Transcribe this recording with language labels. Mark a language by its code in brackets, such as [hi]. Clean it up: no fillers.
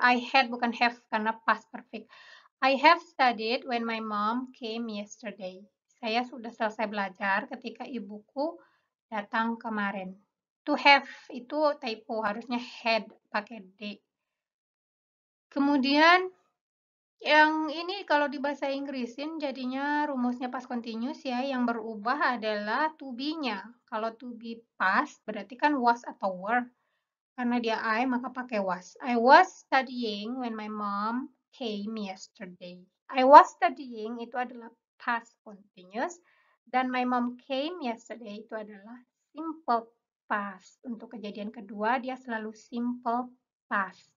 [en] I had [id] bukan have karena [en] past perfect. I have studied when my mom came yesterday. [id] Saya sudah selesai belajar ketika ibuku datang kemarin. To have itu typo, harusnya had pakai D. Kemudian yang ini kalau di bahasa Inggrisin jadinya rumusnya past continuous ya, yang berubah adalah to be-nya. Kalau to be past berarti kan was atau were. Karena dia I, maka pakai was. [en] I was studying when my mom came yesterday. I was studying [id] itu adalah [en] past continuous dan my mom came yesterday itu adalah simple past. [id] Untuk kejadian kedua, dia selalu simple past.